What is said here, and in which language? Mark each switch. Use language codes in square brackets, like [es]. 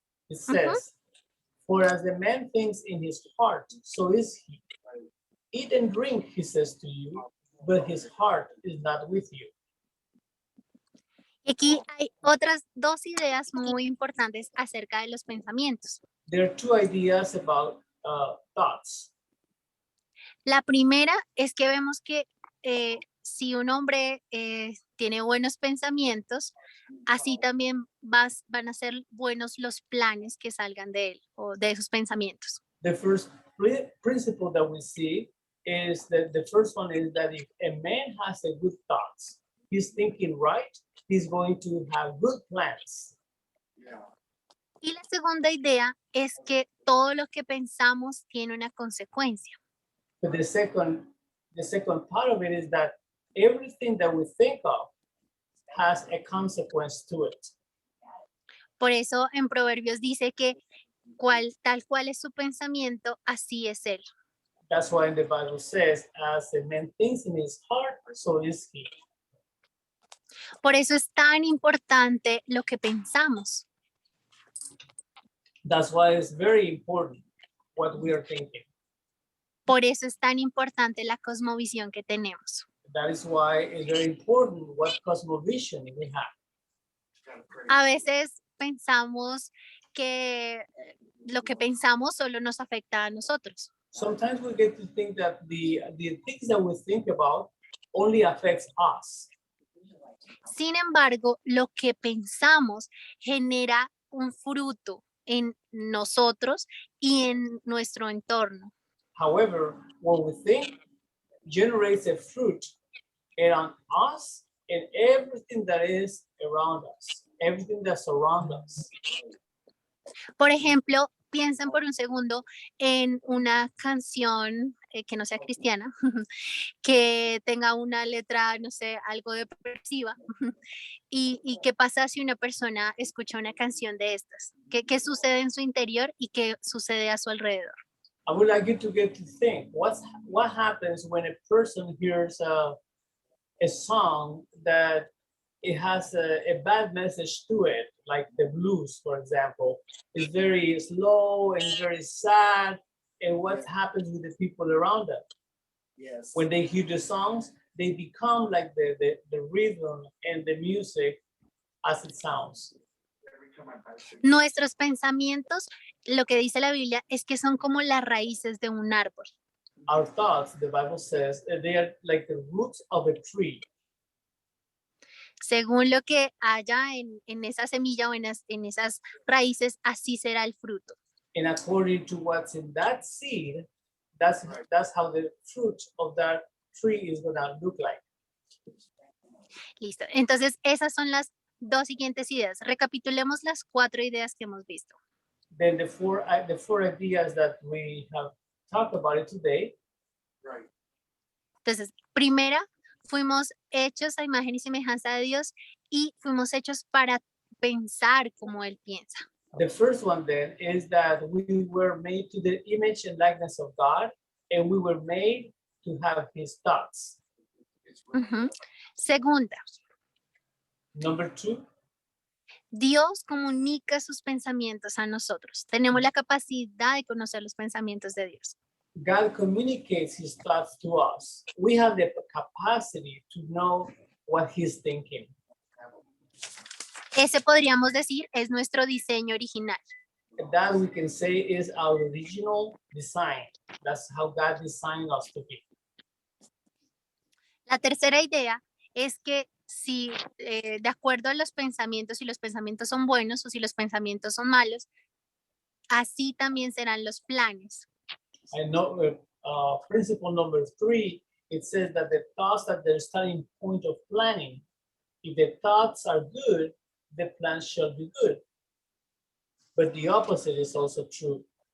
[en] It says, for as the man thinks in his heart, so is he. Eat and drink, he says to you, but his heart is not with you. [es] Y aquí hay otras dos ideas muy importantes acerca de los pensamientos. [en] There are two ideas about thoughts. [es] La primera es que vemos que si un hombre tiene buenos pensamientos, así también van a ser buenos los planes que salgan de él o de esos pensamientos. [en] The first principle that we see is that the first one is that if a man has a good thoughts, he's thinking right, he's going to have good plans. [es] Y la segunda idea es que todo lo que pensamos tiene una consecuencia. [en] But the second part of it is that everything that we think of has a consequence to it. [es] Por eso en Proverbios dice que tal cual es su pensamiento, así es él. [en] That's why the Bible says, as a man thinks in his heart, so is he. [es] Por eso es tan importante lo que pensamos. [en] That's why it's very important what we are thinking. [es] Por eso es tan importante la cosmovisión que tenemos. [en] That is why it's very important what cosmovision we have. [es] A veces pensamos que lo que pensamos solo nos afecta a nosotros. [en] Sometimes we get to think that the things that we think about only affects us. [es] Sin embargo, lo que pensamos genera un fruto en nosotros y en nuestro entorno. [en] However, what we think generates a fruit around us and everything that is around us, everything that surrounds us. [es] Por ejemplo, piensen por un segundo en una canción que no sea cristiana, que tenga una letra, no sé, algo depresiva. ¿Y qué pasa si una persona escucha una canción de estas? ¿Qué sucede en su interior y qué sucede a su alrededor? [en] I would like you to get to think what happens when a person hears a song that it has a bad message to it, like the blues, for example. It's very slow and very sad. And what happens with the people around them? Yes. When they hear the songs, they become like the rhythm and the music as it sounds. [es] Nuestros pensamientos, lo que dice la Biblia es que son como las raíces de un árbol. [en] Our thoughts, the Bible says, they are like the roots of a tree. [es] Según lo que haya en esa semilla o en esas raíces, así será el fruto. [en] And according to what's in that seed, that's how the fruit of that tree is going to look like. [es] Listo. Entonces, esas son las dos siguientes ideas. Recapitulemos las 4 ideas que hemos visto. [en] Then the four ideas that we have talk about it today. [es] Entonces, primera, fuimos hechos a imagen y semejanza de Dios y fuimos hechos para pensar como Él piensa. [en] The first one then is that we were made to the image and likeness of God, and we were made to have his thoughts. [es] Ujú. Segunda, [en] Number two, [es] Dios comunica sus pensamientos a nosotros. Tenemos la capacidad de conocer los pensamientos de Dios. [en] God communicates his thoughts to us. We have the capacity to know what he's thinking. [es] Ese podríamos decir es nuestro diseño original. [en] That we can say is our original design. That's how God designed us to be. [es] La tercera idea es que si de acuerdo a los pensamientos, si los pensamientos son buenos o si los pensamientos son malos, así también serán los planes. [en] I know principle number 3, it says that the thoughts are the starting point of planning. If the thoughts are good, the plans shall be good. But the opposite is also true.